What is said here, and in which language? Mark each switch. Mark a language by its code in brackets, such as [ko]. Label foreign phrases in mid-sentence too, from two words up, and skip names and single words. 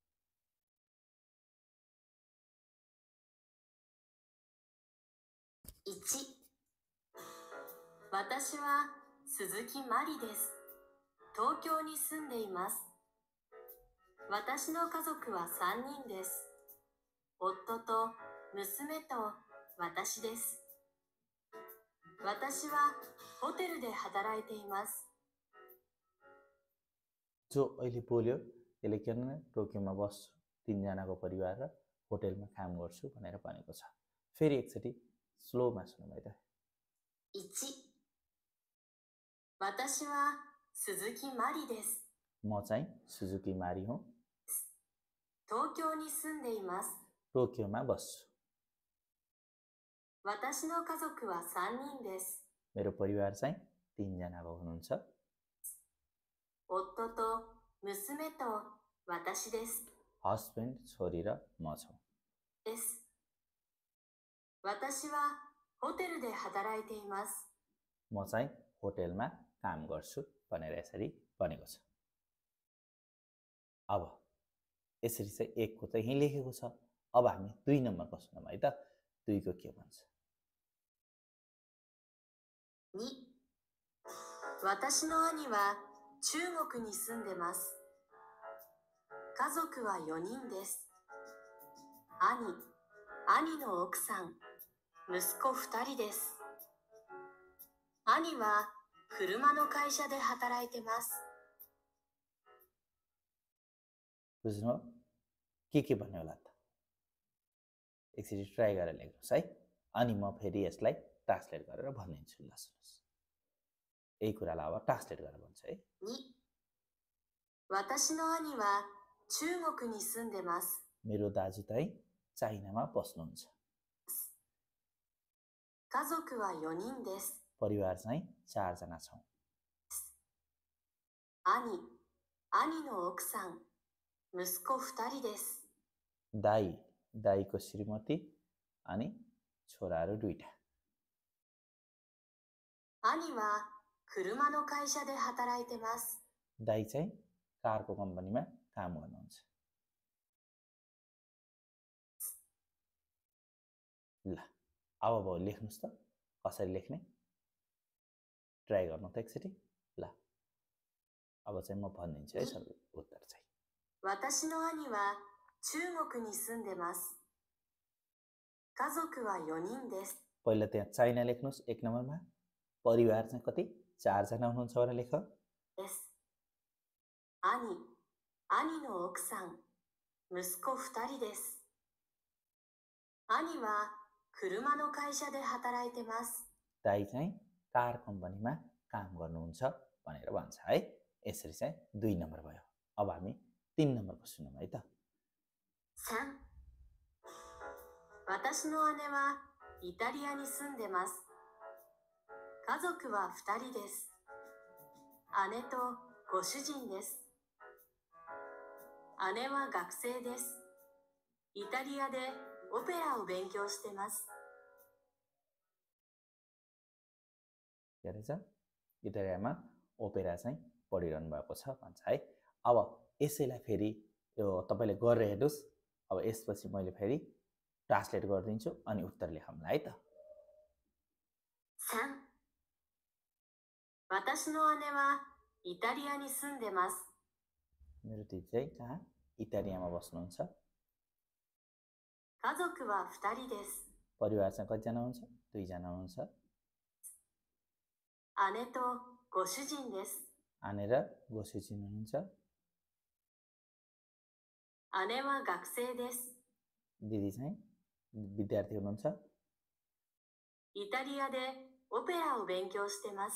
[ja] 1、私は鈴木まりです。東京に住んでいます。私の家族は3人です。夫と娘と私です。私はホテルで働いています。 [ne] जो अहिले बोल्यो त्यसले के भने टोकियोमा बस्छु, 3 जनाको परिवार र होटेलमा काम गर्छु भनेर भनेको छ। फेरि एकचोटि स्लोमा सुन्नु है त। [ja] 1、私は鈴木まりです。 [ne] म चाहिँ सुजुकी मारी हुँ, [ja] 東京に住んでいます。 [ne] टोकियोमा बस्छु। [ja] 私の家族は3人です。 [ne] मेरो परिवार चाहिँ 3 जनाको हुनुहुन्छ। [ja] 夫と娘と私です。 [ne] हस्बेन्ड, छोरी र म छौँ। [ja] です。私はホテルで働いています。 [ne] म चाहिँ होटेलमा काम गर्छु भनेर यसरी भनेको छ। अब यसरी चाहिँ 1 को चाहिँ यहीँ लेखेको छ। अब हामी 2 नम्बरको सुनौँ है त। 2 को के भन्छ? [ja] 2、私の兄は中国に住んでます。家族は4人です。兄の奥さん、息子2人です。兄は車の会社で働いてます。 [ne] बुझ्नु के भन्ने होला त? एकचोटि ट्राई गरेर लेख्नुहोस् है। अनि म फेरि यसलाई ट्रान्सलेट गरेर भनिदिन्छु। ल सुन्नुहोस्, यही कुरालाई अब ट्रान्सलेट गरेर भन्छु है। [ja] 2、私の兄は中国に住んでます。 [ne] मेरो दाजु चाहिँ चाइनामा बस्नुहुन्छ। [ja] 家族は4人です。 [ne] परिवार चाहिँ 4 जना छौँ। [ja] 兄の奥さん、息子2人です。 [ne] दाईको श्रीमती अनि छोराहरू 2 टा। [ja] 兄は車の会社で働いてます。 [ne] दाई चाहिँ कारको कम्पनीमा काम गर्नुहुन्छ। ल अब भयो लेख्नुहोस् त, कसरी लेख्ने ट्राई गर्नु त एकचोटि। ल अब चाहिँ म भनिदिन्छु है सबै उत्तर चाहिँ। [ja] 私の兄は中国に住んでます。家族は4人です。 [ne] पहिला त्यहाँ चाइना लेख्नुहोस् 1 नम्बरमा। परिवार चाहिँ कति? 4 जना हुनुहुन्छ भनेर लेख। [ja] です。兄の奥さん、息子2人です。兄は車の会社で働いてます。 [ne] दाइ चाहिँ कार कम्पनीमा काम गर्नुहुन्छ भनेर भन्छ है। यसरी चाहिँ 2 नम्बर भयो। अब हामी 3 नम्बरको सुनौँ है त। [ja] 3. 私の姉はイタリアに住んでます。家族は2人です。姉とご主人です。姉は学生です。イタリアでオペラを勉強してます。 [ne] के रहेछ इटालियामा ओपेरा चाहिँ पढिरहनु भएको छ भन्छ है। अब यसैलाई फेरि यो तपाईले गरेर हेर्नुस्। अब यसपछि मैले फेरि ट्रान्सलेट गरिदिन्छु अनि उत्तर लेखौँला है त। [ja] 3. 私の姉はイタリアに住んでます。 [ne] मेरो दिदी चाहिँ कहाँ इटालियामा बस्नुहुन्छ। [ja] 家族は2人です。 [ne] परिवार चाहिँ कतिजना हुन्छ? 2 जना हुनुहुन्छ। [ja] 姉とご主人です。 [ne] आने रご主人हुनुहुन्छ। [ja] 姉は学生です。 [ne] दिदी चाहिँ विद्यार्थी हुनुहुन्छ। [ja] イタリアでオペラを勉強してます。